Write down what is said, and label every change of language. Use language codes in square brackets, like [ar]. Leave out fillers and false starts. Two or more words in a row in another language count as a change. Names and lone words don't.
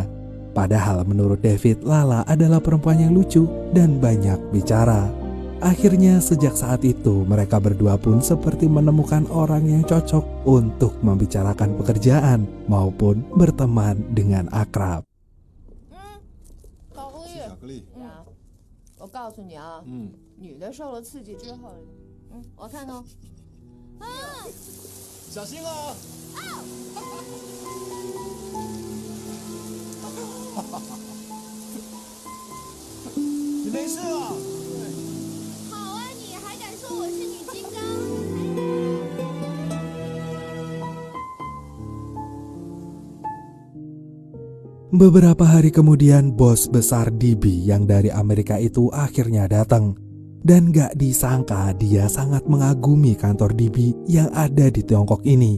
[id] Padahal menurut David, Lala adalah perempuan yang lucu dan banyak bicara. Akhirnya sejak saat itu mereka berdua pun seperti menemukan orang yang cocok untuk membicarakan pekerjaan maupun berteman dengan akrab. [zh] 巧克力，我告诉你啊，女的受了刺激之后，我看哦，小心哦！你没事吧？好啊，你还敢说我是女金刚？ [id] Beberapa hari kemudian bos besar DB yang dari Amerika itu akhirnya datang. Dan gak disangka dia sangat mengagumi kantor DB yang ada di Tiongkok ini.